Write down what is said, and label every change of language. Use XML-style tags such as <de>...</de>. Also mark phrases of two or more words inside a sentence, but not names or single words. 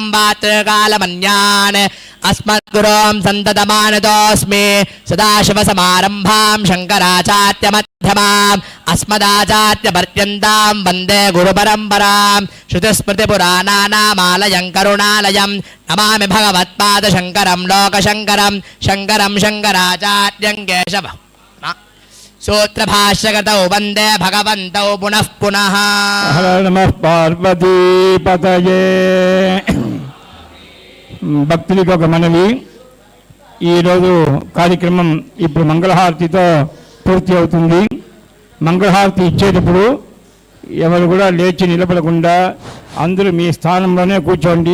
<sa>वातृकालमन्यान् अस्मद्गुरों सन्ततमानतोऽस्मि सदाशिवसमारम्भां शङ्कराचार्यमध्यमाम् अस्मदाचार्यपर्यन्तां वन्दे गुरुपरम्परां श्रुतिस्मृतिपुराणानामालयं करुणालयं नमामि भगवत्पादशङ्करं लोकशङ्करं शङ्करं शङ्कराचार्यं केशवः सूत्रभाष्यकृतौ वन्दे भगवन्तौ पुनः पुनः हर नमः पार्वतीपतये.</sa> <te>భక్తులకు ఒక మనవి, ఈరోజు కార్యక్రమం ఇప్పుడు మంగళహారతితో పూర్తి అవుతుంది. మంగళహారతి ఇచ్చేటప్పుడు ఎవరు కూడా లేచి నిలబడకుండా అందరూ మీ స్థానంలోనే కూర్చోండి.</te>